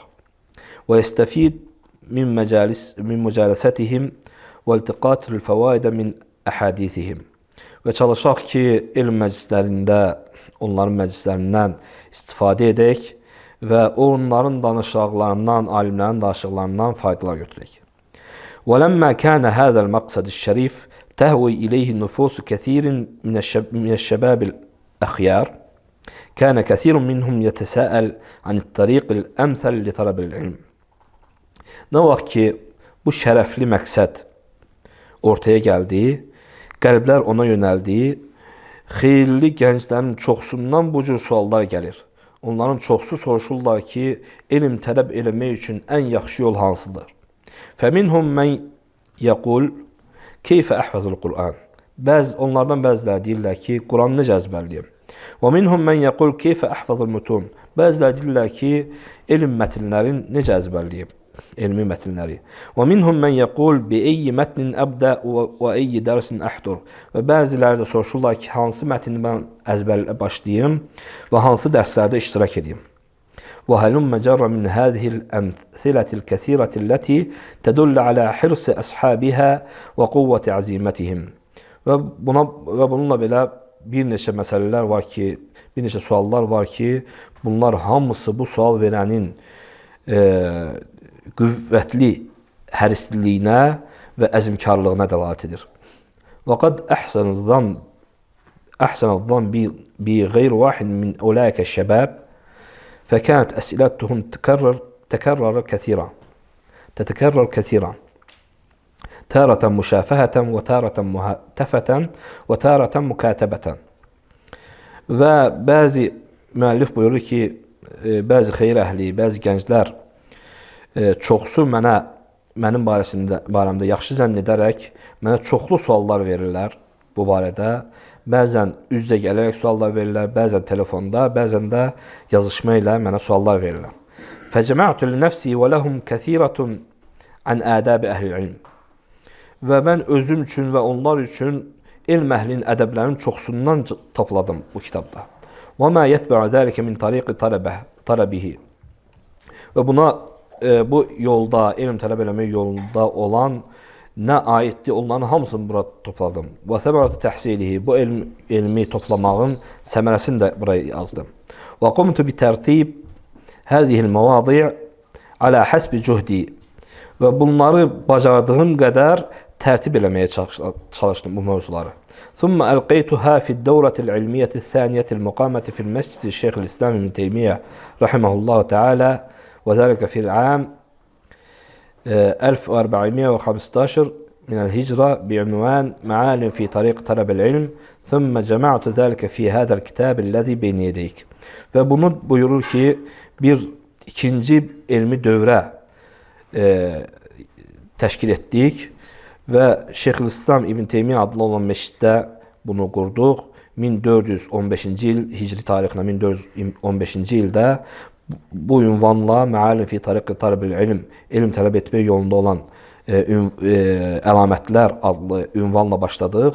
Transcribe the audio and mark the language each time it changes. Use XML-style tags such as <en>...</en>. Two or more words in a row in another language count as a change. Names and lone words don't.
<ar>ويستفيد من مجالستهم والتقاط الفوائد من أحاديثهم.</ar> <az>Və çalışaq ki, elm məclislərində, onların məclislərindən istifadə edək və onların danışıqlarından, alimlərin danışıqlarından faydalar götürək.</az> <ar>وَلَمَّا كَانَ هَذَا الْمَقْصَدِ الشَّرِيفِ تَهْوِي إِلَيْهِ نُفُوسُ كَثِيرٍ مِنَ الشَّبَابِ الْأَخْيَارِ كَانَ كَثِيرٌ مِنْهُمْ يَتَسَاءَلْ عَنِ الطَّرِيقِ الْأَمْثَلِ لِطَلَبِ الْعِلْمِ.</ar> <az>Nə vaxt ki, bu şərəfli məqsəd ortaya gəldi, qəlblər ona yönəldi, xeyirli gənclərin çoxsundan bu cür suallar gəlir. Onların çoxsu soruşurlar ki, elm tələb eləmək üçün ən yaxşı yol hansıdır?</az> <ar>فَمِنْهُمْ مَنْ يَقُولُ كَيْفَ أَحْفَظُ الْقُرْآنِ.</ar> <az>Onlardan bəziləri deyirlər ki, Quranı necə əzbərləyim?</az> <ar>وَمِنْهُمْ مَنْ يَقُولُ كَيْفَ أَحْفَظُ الْمُتُونِ.</ar> <az>Bəziləri deyirlər ki, elm mətnlərin necə əzbərləyim? Elmi mətnləri.</az> <ar>وَمِنْهُمْ مَنْ يَقُولُ بِأَيِّ مَتْنٍ أَبْدَأُ وَأَيِّ دَرْسٍ أَحْضُرُ.</ar> <az>Və bəziləri də soruşurlar ki, hansı mətni mən əzbərlə başlayım və hansı dərslərdə iştirak edeyim?</az> <ar>وهلم جر من هذه الأمثلة الكثيرة التي تدل على حرص أصحابها وقوة عزيمتهم.</ar> <az>Və bununla belə bir neçə məsələlər var ki, bir neçə suallar var ki, bunlar hamısı bu sual verənin qüvvətli hərisliyinə və əzmkarlığına dəlalət edir.</az> <ar>وقد أحسن الظن بغير واحد من أولئك الشباب فكانت أسئلتهم تتكرر كثيرا تارة مشافهة وتارة مهتفة وتارة مكاتبة.</ar> <az>Və bəzi müəllif buyurur ki, bəzi xeyir əhli, bəzi gənclər çoxsu mənim barəmdə yaxşı zənn edərək mənə çoxlu suallar verirlər bu barədə. Bəzən üz-üzə gələrək suallar verirlər, bəzən telefonda, bəzən də yazışma ilə mənə suallar verirlər.</az> <ar>فَجَمَعْتُ لِنَفْسِي وَلَهُمْ كَثِيرَةٌ عَنْ آدَابِ أَهْلِ الْعِلْمِ.</ar> <az>Və mən özüm üçün və onlar üçün elm əhlinin ədəblərinin çoxsundan topladım bu kitabda.</az> <ar>وَمَا يَتْبَعُ ذَلِكَ مِنْ طَرِيقِ طَلَبِهِ.</ar> <az>Və buna bu yolda, elm tələb eləmək yolunda olan nə aiddir, onların hamısını bura topladım.</az> <ar>وثمرة تحصيله,</ar> <az>bu elmi toplamağın səmərəsini də buraya yazdım.</az> <ar>وقمت بترتيب هذه المواد على حسب جهدي.</ar> <az>Və bunları bacardığım qədər tərtib eləməyə çalışdım bu mövzuları.</az> <ar>ثم ألقيتها في الدورة العلمية الثانية المقامة في المسجد الشيخ الإسلام ابن تيمية رحمه الله تعالى وذلك في العام 1415 من الهجرة بعنوان معالم في طريق طلب العلم ثم جمعت ذلك في هذا الكتاب الذي بين يديك.</ar> <az>Ve bunu buyurur ki bir ikinci elmi dövrə təşkil etdik və Şeyxülislam İbn Teymiyyə adlı olan meşiddə bunu qurduq. 1415-ci il hicri tarixinə 1415-ci ildə bu ünvanla Məalim fi Tariq Tələbil İlm, elm tələb etmək yolunda olan əlamətlər adlı ünvanla başladıq.</az>